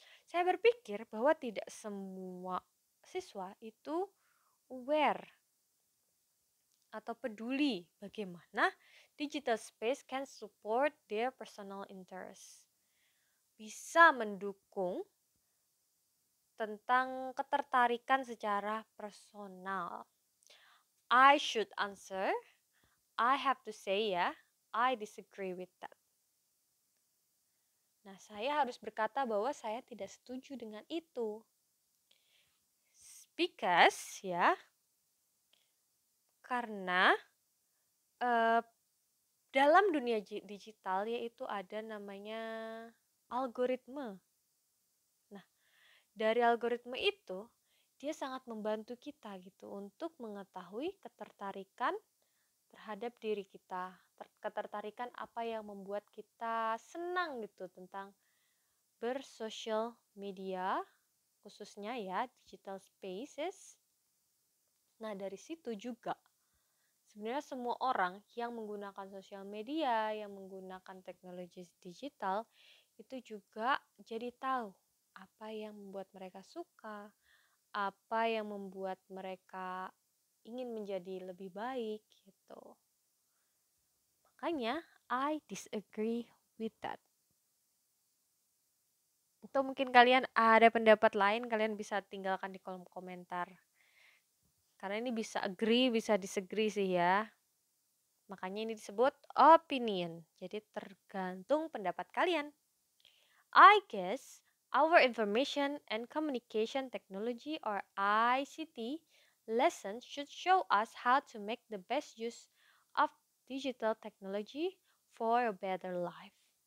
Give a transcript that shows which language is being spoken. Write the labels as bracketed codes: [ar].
[id] Saya berpikir bahwa tidak semua siswa itu aware atau peduli bagaimana digital space [en] can support their personal interests. [id] Bisa mendukung tentang ketertarikan secara personal. [en] I should answer. I have to say ya, I disagree with that. [id] Nah, saya harus berkata bahwa saya tidak setuju dengan itu. Because ya, karena dalam dunia digital yaitu ada namanya algoritma. Nah, dari algoritma itu dia sangat membantu kita gitu untuk mengetahui ketertarikan terhadap diri kita, ketertarikan apa yang membuat kita senang gitu tentang bersosial media, khususnya ya digital spaces. Nah, dari situ juga sebenarnya semua orang yang menggunakan sosial media, yang menggunakan teknologi digital, itu juga jadi tahu apa yang membuat mereka suka, apa yang membuat mereka ingin menjadi lebih baik gitu. [en] Makanya I disagree with that. [id] Atau mungkin kalian ada pendapat lain, kalian bisa tinggalkan di kolom komentar. Karena ini bisa agree, bisa disagree sih ya. Makanya ini disebut opinion. Jadi tergantung pendapat kalian. [en] I guess our information and communication technology or ICT lessons should show us how to make the best use of digital technology for a better life.